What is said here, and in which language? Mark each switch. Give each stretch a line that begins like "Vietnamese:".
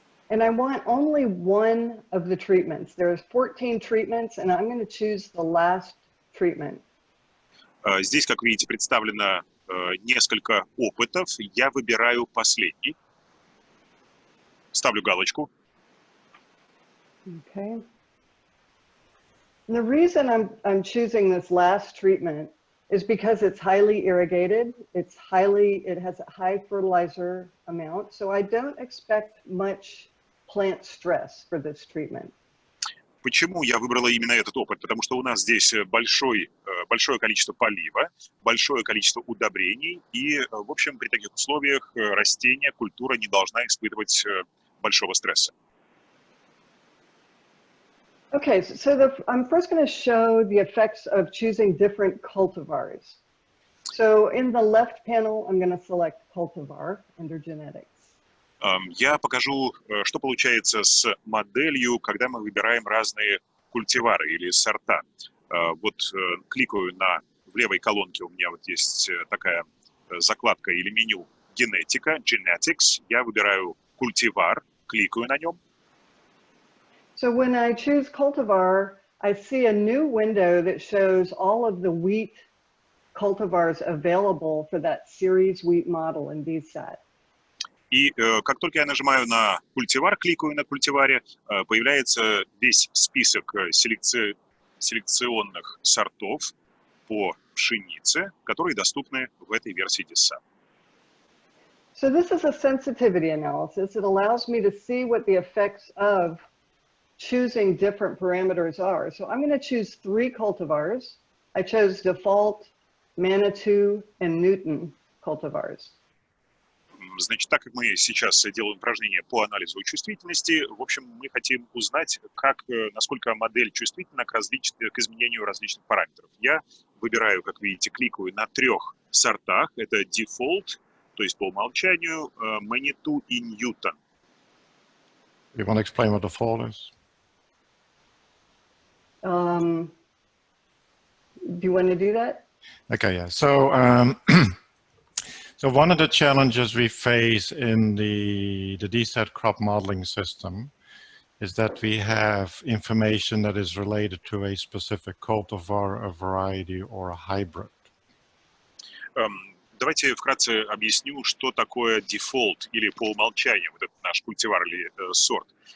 English: And I want only one of the treatments. There's 14 treatments, and I'm going to choose the last treatment.
Russian: Здесь, как видите, представлено несколько опытов. Я выбираю последний. Ставлю галочку.
English: Okay. And the reason I'm choosing this last treatment is because it's highly irrigated. It has a high fertilizer amount, so I don't expect much plant stress for this treatment.
Russian: Почему я выбрала именно этот опыт? Потому что у нас здесь большое количество полива, большое количество удобрений, и, в общем, при таких условиях растение, культура не должна испытывать большого стресса.
English: Okay, so I'm first going to show the effects of choosing different cultivars. So in the left panel, I'm going to select cultivar under genetics.
Russian: Я покажу, что получается с моделью, когда мы выбираем разные культивары или сорта. Вот кликаю в левой колонке, у меня вот есть такая закладка или меню генетика, genetics. Я выбираю культивар, кликаю на нем.
English: So when I choose cultivar, I see a new window that shows all of the wheat cultivars available for that series wheat model in DSAT.
Russian: И как только я нажимаю на культивар, кликаю на культиваре, появляется весь список селекционных сортов по пшенице, которые доступны в этой версии DSAT.
English: So this is a sensitivity analysis. It allows me to see what the effects of choosing different parameters are. So I'm going to choose 3 cultivars. I chose default, Manitou, and Newton cultivars.
Russian: Значит, так как мы сейчас делаем упражнение по анализу чувствительности, в общем, мы хотим узнать, насколько модель чувствительна к изменению различных параметров. Я выбираю, как видите, кликаю на 3 сортах. Это default, то есть по умолчанию, Manitou и Newton.
English: You want to explain what default is? Do you want to do that? Okay, yeah. So, so one of the challenges we face in the DSAT crop modeling system is that we have information that is related to a specific cultivar, a variety, or a hybrid.
Russian: Давайте вкратце объясню, что такое дефолт или по умолчанию, вот этот наш культивар или сорт.